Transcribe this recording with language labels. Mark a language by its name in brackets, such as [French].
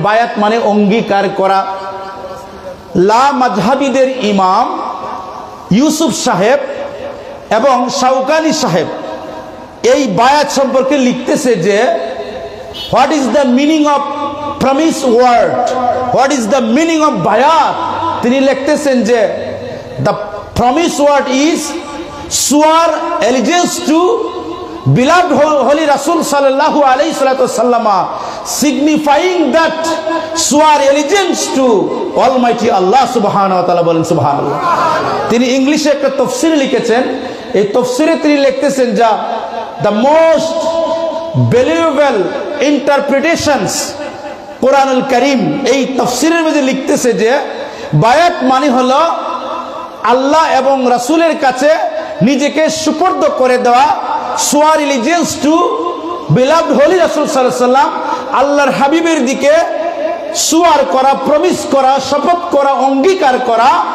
[Bangla] বায়াত মানে অঙ্গীকার করা। লা মাযহাবিদের ইমাম ইউসুফ সাহেব এবং শাওকানি সাহেব এই বায়াত সম্পর্কে লিখতেছে যে [English] What is the meaning of promise word, what is the meaning of বায়াত। [Bangla] তিনি লিখতেছেন যে [English] The promise word is swear allegiance to beloved holy Rasul sallallahu alayhi wasallam, signifying that swear allegiance to Almighty Allah subhanahu wa ta'ala. [Bangla] বলেন সুবহানাল্লাহ। তিনি ইংলিশে একটা তাফসীর লিখেছেন। এই তাফসীরে তিনি লিখতেছেন যা [English] the most valuable interpretations [Bangla] কোরআনুল কারীম, এই তাফসীরের মধ্যে লিখতেছে যে বায়াত মানে হলো আল্লাহ এবং রাসূলের কাছে নিজেকে সুপর্দ করে দেওয়া, [English] swear allegiance to beloved holy [Bangla] রাসূল সাল্লাল্লাহু আলাইহি ওয়াসাল্লাম, আল্লাহর হাবিবের দিকে সোয়ার করা, প্রমিস করা, শপথ করা, অঙ্গীকার করা।